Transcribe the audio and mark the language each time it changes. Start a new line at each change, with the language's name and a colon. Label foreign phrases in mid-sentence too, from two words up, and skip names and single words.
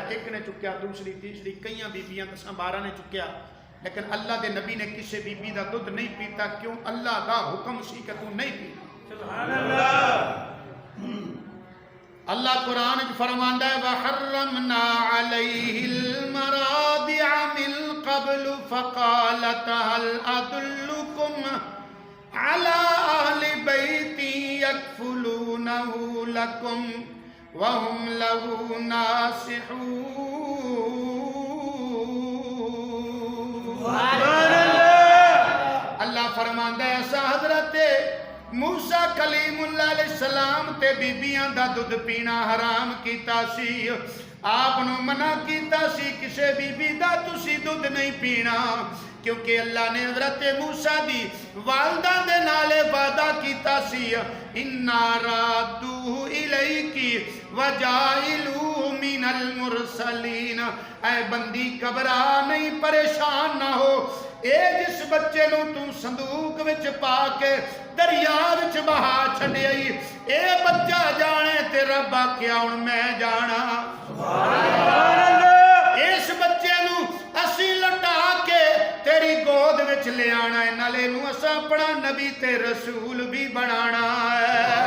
Punjabi: ایک نے چکیا، دوسری تیسری، کئی بیبیاں 10-12 نے چکیا، لیکن اللہ دے نبی نے کسی بی‌بی کا دودھ نہیں پیتا. کیوں? اللہ کا حکم سی کہ تو نہیں پی.
Arabic: سبحان الله.
Punjabi: اللہ قرآن چ فرماندا ہے
Arabic: وحرمنا عليه المراضع من قبل فقالت هل أدلكم على أهل بيت يكفلونه لكم وهم له ناصحون.
Punjabi: اللہ فرماندا ہے ایسا حضرت موسیٰ کلیم‌اللہ علیہ‌السلام تے بیبیاں دا دودھ پینا حرام کیتا سی. آپ نوں منع کیتا سی کسے بی‌بی دا تسی دودھ نہیں پینا، کیونکہ اللہ نے حضرت موسیٰ دی والدہ دے نالے وعدہ کیتا سی
Arabic: إنا رادوه إليك وجاعلوه من المرسلين.
Punjabi: اے بندی گھبرا نہیں، پریشان نہ ہو، اے جس بچے نوں تو صندوق وچ پا کے دریا وچ بہا چھڈیا اے بچہ جانے تے رب آکھیا ہن میں جانا. اس بچے نوں اسیں لٹا کے تیری گود وچ لے آنا ہے، نالے نوں اساں اپنا نبی تے رسول بھی بنانا ہے.